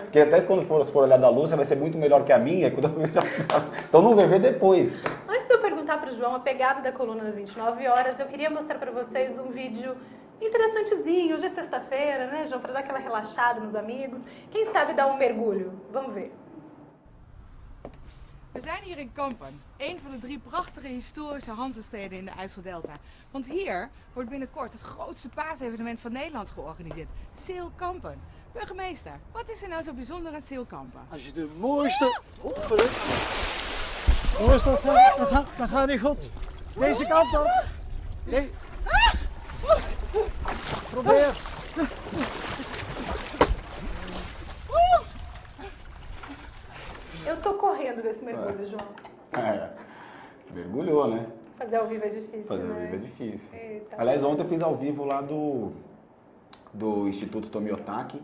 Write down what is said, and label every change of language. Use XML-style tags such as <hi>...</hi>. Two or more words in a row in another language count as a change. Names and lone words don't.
<pt>Porque até quando for olhar da Lúcia vai ser muito melhor que a minha, então não vai ver depois. Antes de eu perguntar para o João a pegada da coluna das 29 horas, eu queria mostrar para vocês um vídeo interessantezinho, hoje é sexta-feira, né, João, para dar aquela relaxada nos amigos. Quem sabe dar um mergulho? Vamos ver.</pt> <nl>We zijn hier in Kampen, een van de 3 prachtige historische Hansesteden in de IJsseldelta. Want hier wordt binnenkort het grootste paasevenement van Nederland georganiseerd, Seel Kampen. Burgemeester, wat is er nou zo bijzonder aan Seel Kampen? Als je de mooiste... Jongens, dat gaat niet goed. Deze kant op. Nee. Probeer.</nl> <pt>Eu tô correndo desse mergulho, João. Mergulhou, né? Fazer ao vivo é difícil, Fazer ao vivo é difícil. Eita. Aliás, ontem eu fiz ao vivo lá do Instituto Tomiotaki.</pt>